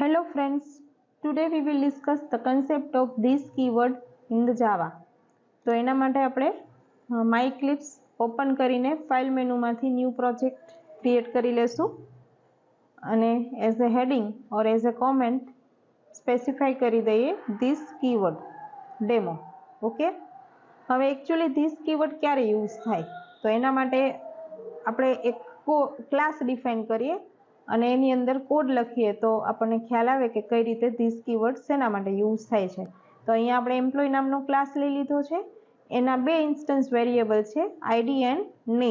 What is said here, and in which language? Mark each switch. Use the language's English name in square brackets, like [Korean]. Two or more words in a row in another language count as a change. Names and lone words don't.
[English] friends, today we will discuss the concept of this keyword in the Java. [Gujarati] તો એના માટે આપણે MyEclipse ઓપન કરીને ફાઇલ મેનુમાંથી [English] new project create [Gujarati] કરી લેશું અને [English] as a heading or as a comment [Gujarati] સ્પેસિફાઈ કરી દઈએ [English] this keyword demo. [Gujarati] ઓકે, હવે એકચ્યુઅલી [English] this keyword [Gujarati] ક્યારે યુઝ થાય તો એના માટે આપણે એક ક્લાસ ડિફાઇન કરીએ અને એની અંદર કોડ લખીએ તો આપણને ખ્યાલ આવે કે કઈ રીતે [English] this keyword [Gujarati] શેના માટે યુઝ થાય છે. તો અહીંયા આપણે એમ્પ્લોય નામનો ક્લાસ લઈ લીધો છે. એના બે [English] instance variable [Gujarati] છે [English] ID and name.